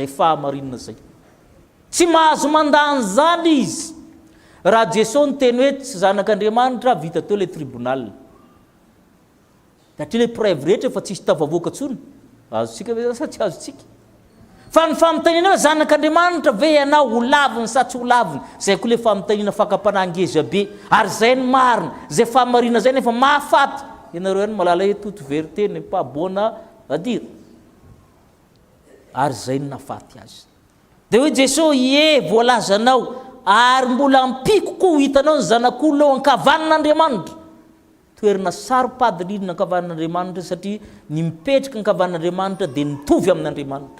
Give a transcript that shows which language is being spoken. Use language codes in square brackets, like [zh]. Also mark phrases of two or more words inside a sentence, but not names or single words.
[mg] fahamarinana zay tsy mahazo mandany zany izy raha Jesosy niteny hoe tsy zanak'Andriamanitra vita teo le tribunal satria le preuve rehetra fa tsisy tafavoaka tsony azontsika ve sa tsy azontsika fa ny famitaniana hoe zanak'Andriamanitra ve ianao ho laviny sa tsy ho laviny zay koa le famitaniana fakapanangeza be ary zay ny marina zay fahamarina zay nefa mahafaty ianareo ihany malala hoe [fr] toute vérité n'est pas bonne à dire [mg] ary zay ny nafaty azy dia hoe Jesosy voalazanao ary mbola ampiko koa hitanao ny zanak'olona ao ankavanan'Andriamanitra. Toerana saropadiny ny ankavanan'Andriamanitra satria ny mipetraka ankavanan'Andriamanitra dia nitovy amin'Andriamanitra.